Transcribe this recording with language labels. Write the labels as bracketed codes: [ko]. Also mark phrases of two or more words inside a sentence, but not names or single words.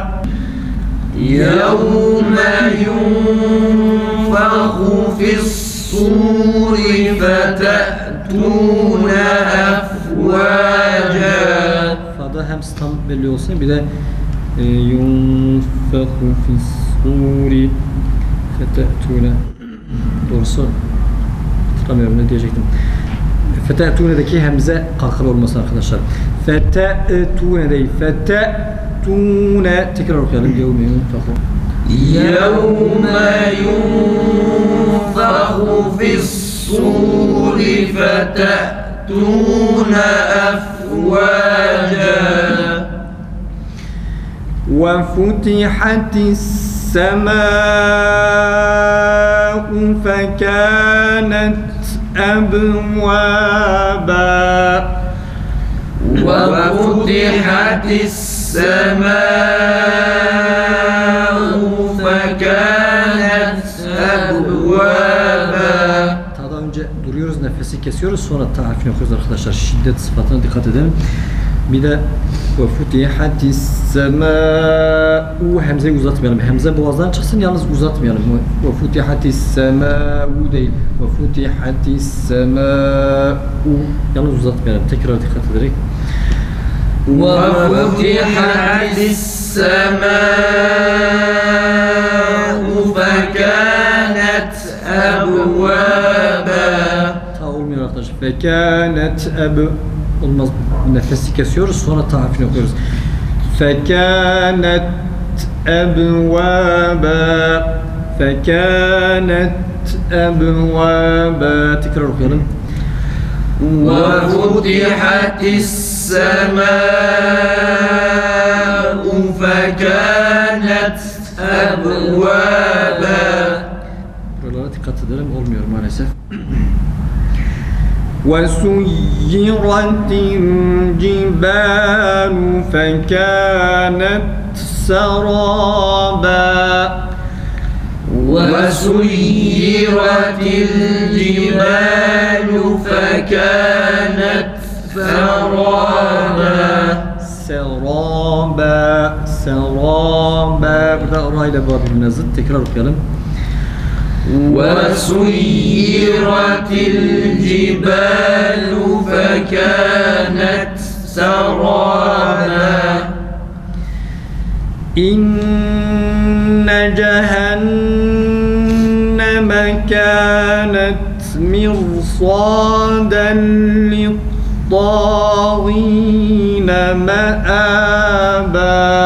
[ar] يوم ينفخ في الصور فتأتون أفواجا. [tr] Fa'da hem tam belli olsun, bir de [ar] يُنْفَخُ فِي الصُّورِ فَتَأْتُونَ. [tr] Doğrusu hatırlamıyorum ne diyecektim. Fete'tune'deki hemze kalkalı olması arkadaşlar. Fete'tune değil, fete'tune. Tekrar okuyalım. [ar] يَوْمَ يُنْفَخُ. يوم ينفخ في الصور فتأتون أفواجا. وفتحت السماء فكانت أبوابا. وفتحت السماء السماء فكانت أبوابا. [tr] Daha önce duruyoruz, nefesi kesiyoruz, sonra ta harfini okuyoruz arkadaşlar. Şiddet sıfatına dikkat edelim. Bir de [ar] وَفُتِحَتِ السَّمَاءُ [tr] hemzeyi uzatmayalım. Hemze boğazdan çıksın, yalnız uzatmayalım. [ar] وَفُتِحَتِ السَّمَاءُ [tr] değil. [ar] وَفُتِحَتِ السَّمَاءُ [tr] yalnız uzatmayalım. Tekrar dikkat ederek. [ar] وَفُتِحَتِ السَّمَاءُ فَكَانَتْ أَبْوَابًا. [tr] Ta olmuyor arkadaşlar. فَكَانَتْ olmaz. Nefesi kesiyoruz, sonra ta harfini okuyoruz. [ar] فَكَانَتْ أَبْوَابًا. فَكَانَتْ أَبْوَابًا. [tr] Tekrar okuyalım. [ar] وَفُتِحَتِ السَّمَاءُ فَكَانَتْ أَبْوَابًا. [tr] Buralara dikkat edelim, olmuyor maalesef. [ar] وَسُيِّرَتِ الْجِبَالُ فَكَانَتْ سَرَابًا. وَسُيِّرَتِ الْجِبَالُ فَكَانَتْ سَرَابًا. سَرَابًا، سَرَابًا. [tr] Burada orayla birbirine zıt. Tekrar okuyalım. [ar] وَسُيِّرَتِ الْجِبَالُ فَكَانَتْ سَرَابًا. إِنَّ جَهَنَّمَ كَانَتْ مِرْصَادًا لِلطَّاغِينَ مَآبًا.